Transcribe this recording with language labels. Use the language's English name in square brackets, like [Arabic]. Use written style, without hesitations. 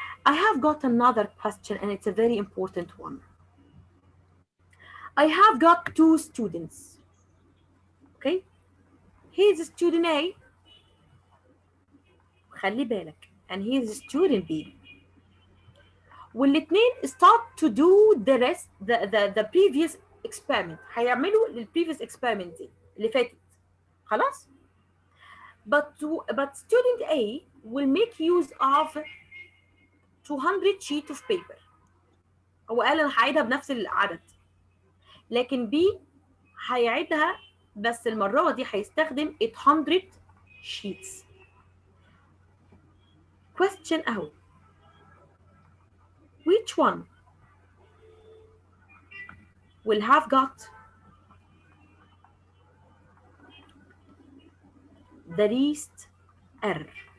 [English] I have got another question and it's a very important one. I have got two students. Okay, here's student A, [Arabic] خلي بالك, [English] and here's student B. والاثنين start to do the rest, the previous experiment. [Arabic] هيعملوا ال [English] previous experiment [Arabic] دي اللي فاتت. [English] خلاص؟ But student A will make use of 200 sheet of paper. [Arabic] هو قال انا هعيدها بنفس العدد. لكن B هيعيدها بس المرة دي هيستخدم 800 sheets. [English] Question اهو. Which one will have got the least error?